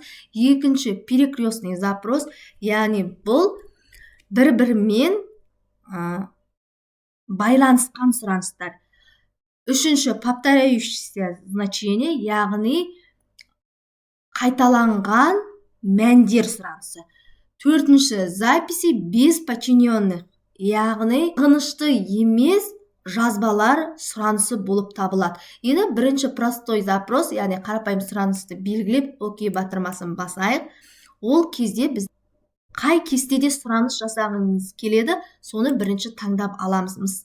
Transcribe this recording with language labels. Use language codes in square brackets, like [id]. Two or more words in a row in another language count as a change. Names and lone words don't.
[kk] Екінші [ru] перекрестный запрос, [kk] яғни бұл бір-бірімен байланысқан сұраныстар. Үшінші [ru] повторяющееся значение, [kk] яғни қайталанған мәндер сұранысы. [ru] Төртінші записи без подчиненных, [kk] яғни ағынышты емес жазбалар сұранысы болып табылады. Енді бірінші [ru] простой запрос, [kk] яғни қарапайым сұранысты белгілеп, окей батырмасын басайық. Ол кезде біз қай кестеде сұраныс жасағыңыз келеді, соны бірінші таңдап аламыз.